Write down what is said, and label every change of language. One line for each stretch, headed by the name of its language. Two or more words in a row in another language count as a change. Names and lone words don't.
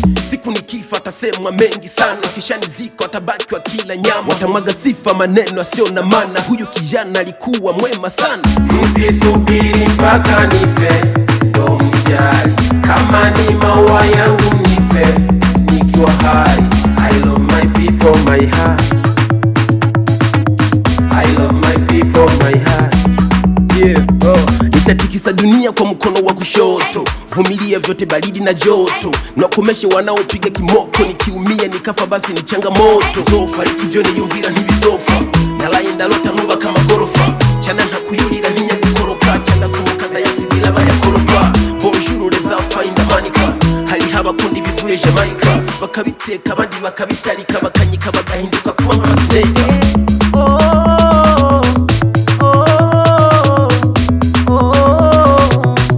Swahili: Siku nikifa tasemwa mengi sana, kisha niziko watabaki wa kila nyama. Watamwaga sifa maneno yasiyo na maana, huyu kijana alikuwa mwema sana. Msisubiri mpaka nife, ndo mjali. Kama ni maua yangu nipe, nikiwa hai.
English: I love my people, my heart. I love my people, my heart. Yeah, oh.
Swahili: Nitatikisa dunia kwa mkono wa kushoto, vumilia vyote baridi na joto, nakomeshe wanaopiga kimoko. Nikiumia nikafa basi ni changamoto.
Rundi: Zofa likivyo ni yumvira ntibizofa, nalaye ndalota nuba kama gorofa. Chana ntakuyurira ntinyagikoroka, chana sohoka ndayasigira bayakoropa.
French: Bonjour les enfants d'Amanika,
Rundi: hariho abakunda ibivuye Jamaica, bakabiteka abandi bakabitarika, bakanyika bagahinduka kuba nka snake. Oh, oh, oh, oh.